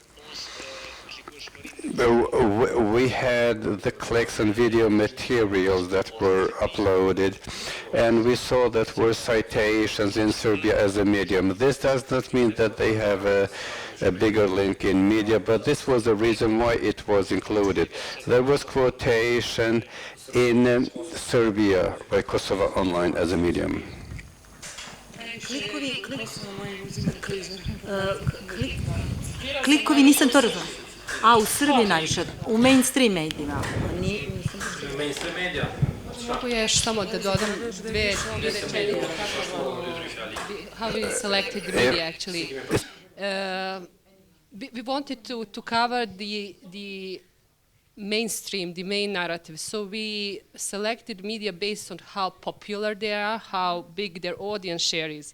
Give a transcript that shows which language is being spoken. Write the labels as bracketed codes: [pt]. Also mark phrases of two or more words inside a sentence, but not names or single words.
[en] we had the clicks and video materials that were uploaded, and we saw that were citations in Serbia as a medium. This does not mean that they have a bigger link in media, but this was the reason why it was included. There was quotation in Serbia by Kosovo Online as a medium. [sr] Klikovi nisam to razumela. A, u Srbiji najviše, u mainstream medijima. Mainstream medija. Mogu još samo da dodam dve rečenice [en] how we selected the media actually. We wanted to cover the mainstream, the main narrative. So we selected media based on how popular they are, how big their audience share is.